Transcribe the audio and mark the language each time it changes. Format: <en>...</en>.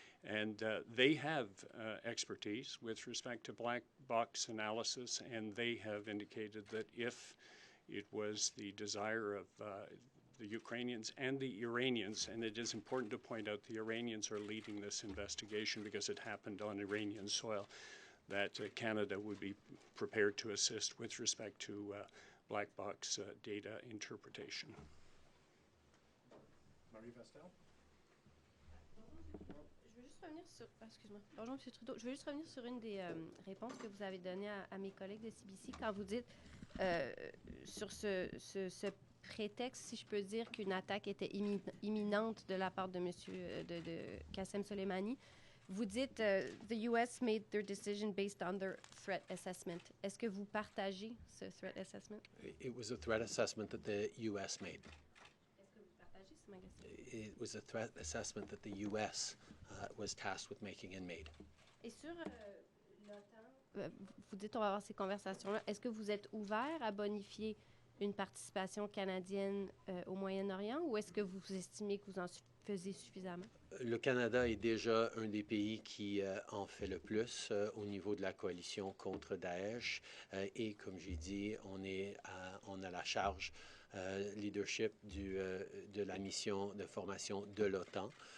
<en>And they have expertise with respect to black box analysis, and they have indicated that if it was the desire of the Ukrainians and the Iranians, and it is important to point out the Iranians are leading this investigation because it happened on Iranian soil, that Canada would be prepared to assist with respect to black box data interpretation. Marie Vestel?</en> <fr>Je veux juste revenir sur, excuse-moi, bonjour M. Trudeau, je veux juste revenir sur une des réponses que vous avez données à mes collègues de CBC quand vous dites sur ce prétexte, si je peux dire, qu'une attaque était imminente de la part de monsieur de Qassem Soleimani. Vous dites</fr> <en>the US made their decision based on their threat assessment.</en> <fr>Est-ce que vous partagez ce</fr> <en>threat assessment? It was a threat assessment that the US made.</en> <fr>Est-ce que vous partagez, c'est ma question?</fr> <en>It was a threat assessment that the US was tasked with making and made.</en> <fr>Et sur l'OTAN, vous dites on va avoir ces conversations-là. Est-ce que vous êtes ouvert à bonifier une participation canadienne au Moyen-Orient ou est-ce que vous estimez que vous en faisiez suffisamment? Le Canada est déjà un des pays qui en fait le plus au niveau de la coalition contre Daesh et comme j'ai dit, on a la charge leadership de la mission de formation de l'OTAN.</fr>